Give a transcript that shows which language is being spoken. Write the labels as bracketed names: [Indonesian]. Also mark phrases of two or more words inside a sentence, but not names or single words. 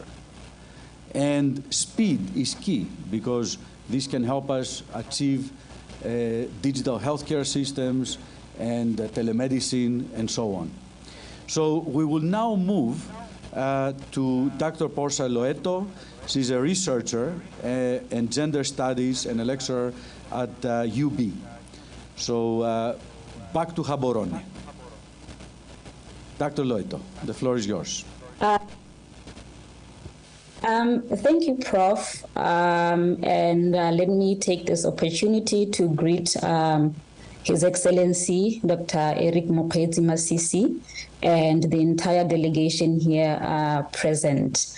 [English] And speed is key, because this can help us achieve digital healthcare systems and telemedicine and so on. So we will now move to Dr. Portia Loeto. She's a researcher in gender studies and a lecturer at UB. So back to Gaborone. Dr. Loeto, the floor is yours. Thank you, Prof. And let me take this opportunity to greet His Excellency, Dr. Eric MOKGWEETSI MASISI, and the entire delegation here present.